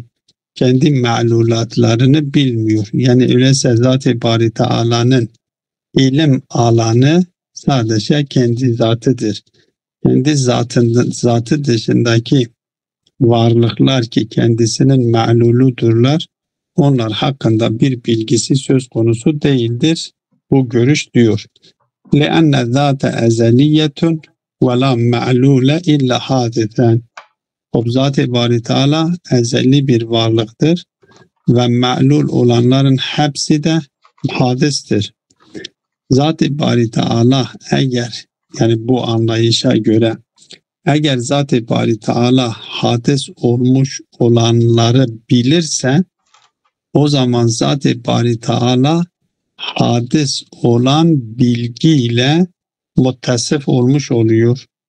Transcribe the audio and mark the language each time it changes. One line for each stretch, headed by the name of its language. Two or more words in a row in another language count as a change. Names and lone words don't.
Turkish: Kendi ma'lulatlarını bilmiyor. Yani öyleyse Zat-ı Bari Teala'nın ilim alanı sadece kendi zatıdır. Kendi zatı dışındaki varlıklar ki kendisinin ma'luludurlar, onlar hakkında bir bilgisi söz konusu değildir. Bu görüş diyor.
Arabic: لِأَنَّ الذَّاتَ اَزَلِيَّةٌ وَلَا مَعْلُولَ اِلَّا حَادِثًا.
Turkish: O Zat-ı Bari Teala ezeli bir varlıktır ve ma'lul olanların hepsi de hadistir. Zat-ı Bari Teala eğer, yani bu anlayışa göre, eğer Zat-ı Bari Teala hadis olmuş olanları bilirse, o zaman Zat-ı Bari Teala hadis olan bilgiyle muttasıf olmuş oluyor.